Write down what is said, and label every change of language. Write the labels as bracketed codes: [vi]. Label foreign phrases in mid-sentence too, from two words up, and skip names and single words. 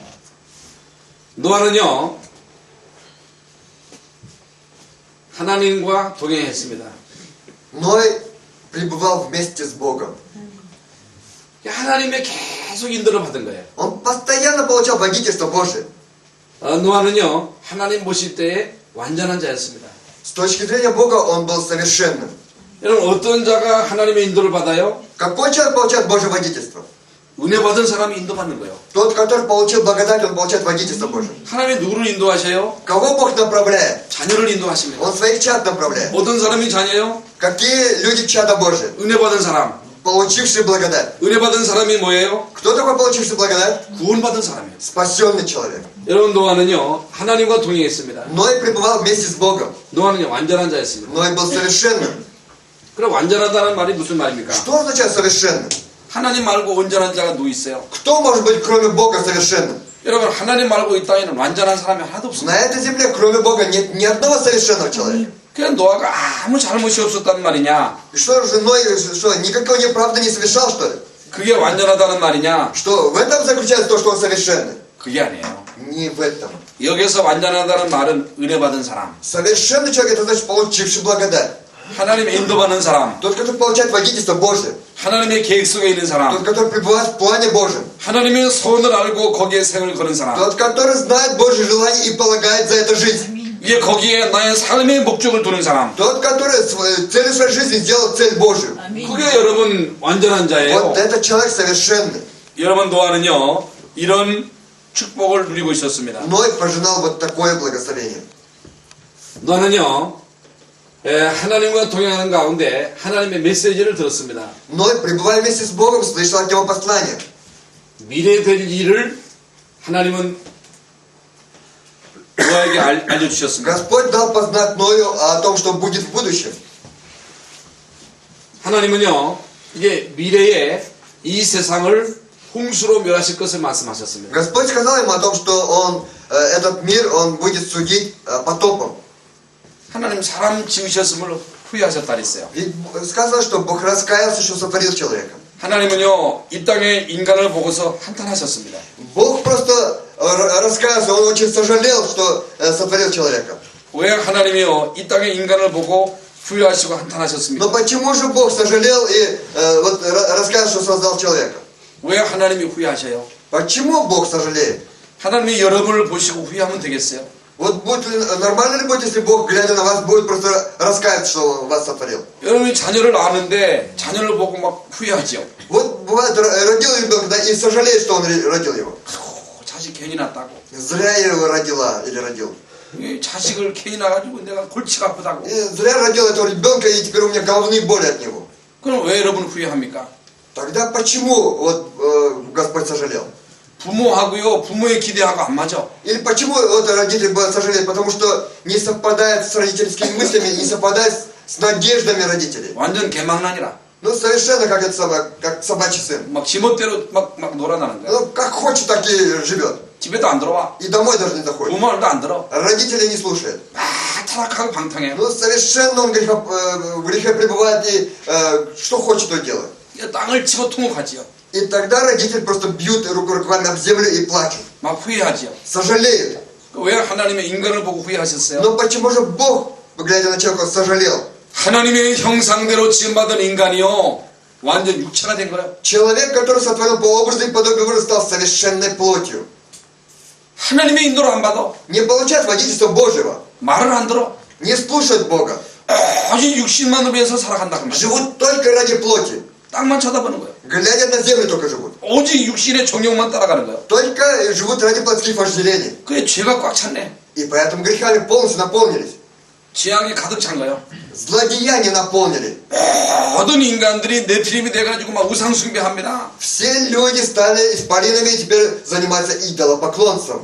[ko] 노아는요 하나님과 동행했습니다. [ru] Ной пребывал вместе с Богом. [ko] 하나님의 계속 인도를 받은 거예요. [ru] Он постоянно получал водительство Божие. [ko] 노아는요 하나님 모실 때에 완전한 자였습니다. [ru] С точки зрения Бога он был совершенным. [ko] 여러분 어떤 자가 하나님의 인도를 받아요? [ru] Какой человек получает Божье водительство? [ko] 은혜 받은 사람이 인도받는 거예요. [ru] Тот, который получил благодать, он получает водительство Божие. [ko] 하나님이 누구를 인도하셔요? [ru] Кого Бог направляет? [ko] 자녀를 인도하십니다. [ru] Он своих чад направляет. [ko] 어떤 사람이 자녀예요? [ru] Какие люди чада Божие? [ko] 은혜 받은 사람. [ru] получивший благодать. [ko] 은혜 받은 사람이 뭐예요? [ru] Кто такой получивший благодать? [ko] 구원받은 사람이에요. [ru] Спасенный человек. [ko] 여러분 노아는요 하나님과 동행했습니다. [ru] Ной пребывал вместе с Богом. [ko] 노아는요 완전한 자였습니다. [ru] Ной был совершенным. [ko] 그럼 완전하다는 말이 무슨 말입니까? [ru] Что означает совершенным? [ko] 하나님 말고 온전한 자가 누구 있어요? [ru] Кто может быть кроме Бога совершенным? [ko] 여러분 하나님 말고 이 땅에는 완전한 사람이 하나도 없습니다. [ru] На этой земле кроме Бога нет ни одного совершенного человека. [ko] 그냥 노아가 아무 잘못이 없었단 말이냐? [ru] И что же Ной, что, никакой неправды не совершал, что ли? [ko] 그게 완전하다는 말이냐? [ru] Что в этом заключается то, что он совершенный? [ko] 그게 아니에요. [ru] Не в этом. [ko] 여기서 완전하다는 말은 은혜 받은 사람, [ru] Совершенный человек, это значит получивший благодать. [ko] 하나님의 인도받는 사람, [ru] Тот, который получает водительство Божие. [ko] 하나님의 계획 속에 있는 [ru] Тот, [ko] 사람, [ru] который пребывает в плане Божьем. [ko] 하나님의 소원을 알고 거기에 생을 거는 사람. [ru] Тот, который знает Божье желание и полагает за это жизнь. [ko] 이게 거기에 나의 삶의 목적을 두는 사람. [ru] Тот, который целью своей жизни сделал цель Божию. [ko] 그게 여러분 완전한 자예요. [ru] Вот этот человек совершенный. [ko] 여러분 노아는요 이런 축복을 누리고 있었습니다. [ru] Ной пожинал вот такое благословение. [ko] 노아는요 하나님과 동행하는 가운데 하나님의 메시지를 들었습니다. [ru] Ной, пребывая вместе с Богом, слышал от него послание. [ko] 미래 될 일을 하나님은 노아에게 알려주셨습니다. [ru] Господь дал познать Ною о том, что будет в будущем. [ko] 하나님은요 이게 미래에 이 세상을 홍수로 멸하실 것을 말씀하셨습니다. [ru] Господь сказал ему о том, что он, этот мир он будет судить потопом. [ko] 하나님 사람 지으셨음을 후회하셨다 그랬어요. [ru] Ведь сказано, что Бог раскаялся, что сотворил человека. [ko] 하나님은요 이 땅에 인간을 보고서 한탄하셨습니다. [ru] Бог просто раскаялся, он очень сожалел, что сотворил человека. [ko] 왜 하나님이요 이 땅에 인간을 보고 후회하시고 한탄하셨습니까? [ru] Но почему же Бог сожалел и вот раскаялся, что создал человека? [ko] 왜 하나님이 후회하셔요? [ru] Почему Бог сожалеет? [ko] 하나님이 여러분을 보시고 후회하면 되겠어요? [ru] Вот будет, нормально ли будет, если Бог, глядя на вас, будет просто раскаяться, что Он вас сотворил? [ko] 여러분이 자녀를 아는데 자녀를 보고 막 후회하죠. [ru] Вот бывает, родил ребенка, да, и сожалеет, что он родил его. [ko] 자식 괜히 낳았다고. [ru] Зря я его родила или родил. [ko] 이 자식을 괜히 낳아가지고 내가 골치가 아프다고. [ru] И зря родил этого ребенка, и теперь у меня головные боли от него. [ko] 그럼 왜 여러분 후회합니까? [ru] Тогда почему вот, Господь сожалел? [ko] 부모하고요 부모의 기대하고 안 맞아. [ru] Или почему вот родители сожалеют? Потому что не совпадает с родительскими мыслями, не совпадает с надеждами родителей. [ko] 완전 개망난이라. [ru] Ну, совершенно как это самое, как собачий сын. [ko] 막 지멋대로 막 놀아나는 거야. [ru] Ну, как хочет, так и живет. [ko] 집에도 안 들어와. [ru] И домой даже не заходит. [ko] 부모 말도 안 들어. [ru] Родителей не слушает. [ko] 막 타락하고 방탕해. [ru] Ну, совершенно он в грехе пребывает и что хочет, то делает. [ko] 땅을 치고 통곡하지요. [ru] И тогда родитель просто бьют руками об землю и плачут. [ko] 막 후회하지요. [ru] Сожалеет. [ko] 왜 하나님의 인간을 보고 후회하셨어요? [ru] Но почему же Бог, глядя на человека, сожалел? [ko] 하나님의 형상대로 지음받은 인간이요 완전 육체가 된 거예요. [ru] Человек, который сотворен по образу и подобию Божьего, стал совершенной плотью. [ko] 하나님의 인도를 안 받아. [ru] Не получает водительства Божьего. [ko] 말을 안 들어. [ru] Не слушает Бога. [ko] 오직 육신만을 위해서 살아간다 그 말이야. [ru] Живут только ради плоти. [ko] 땅만 쳐다보는 거예요. [ru] Глядя на землю только живут. [ko] 오직 육신의 정욕만 따라가는 거예요. [ru] Только живут ради плотских вожделений. [ko] 그게 죄가 꽉 찼네. [ru] И поэтому грехами полностью наполнились. [ko] 지향이 가득 찬 거예요. [ru] Злодеяния наполнили. [ko] 모든 인간들이 네피림이 돼가지고 막 우상 숭배합니다. [ru] Все люди стали исполинами и теперь занимаются идолопоклонством.